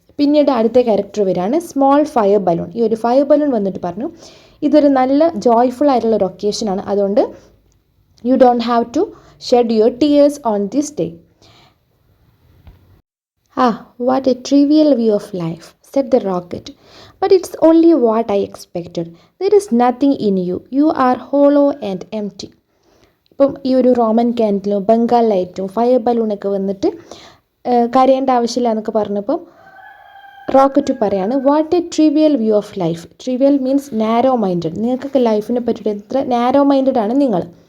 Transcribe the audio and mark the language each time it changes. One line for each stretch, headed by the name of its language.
Malayalam: പിന്നീട് അടുത്ത ക്യാരക്ടർ വരികയാണ് സ്മോൾ ഫയർ ബലൂൺ. ഈ ഒരു ഫയർ ബലൂൺ വന്നിട്ട് പറഞ്ഞു, ഇതൊരു നല്ല ജോയ്ഫുൾ ആയിട്ടുള്ള ഒരു ഒക്കേഷനാണ്, അതുകൊണ്ട്
English: You don't have to shed your tears on this day. What a trivial view of life, said the rocket. But it's only what I expected. There is nothing in you. You are hollow and empty.
Malayalam: ഇപ്പം ഈ ഒരു Roman ക്യാൻഡിലും Bengal ലൈറ്റും fire ബലൂണൊക്കെ വന്നിട്ട് കരയേണ്ട ആവശ്യമില്ല എന്നൊക്കെ പറഞ്ഞപ്പം rocket പറയാണ്,
English: What a trivial view of life. Trivial means narrow minded.
Malayalam: നിങ്ങൾക്കൊക്കെ ലൈഫിനെ പറ്റിയിട്ട് എത്ര നാരോ മൈൻഡഡ് ആണ് നിങ്ങൾ.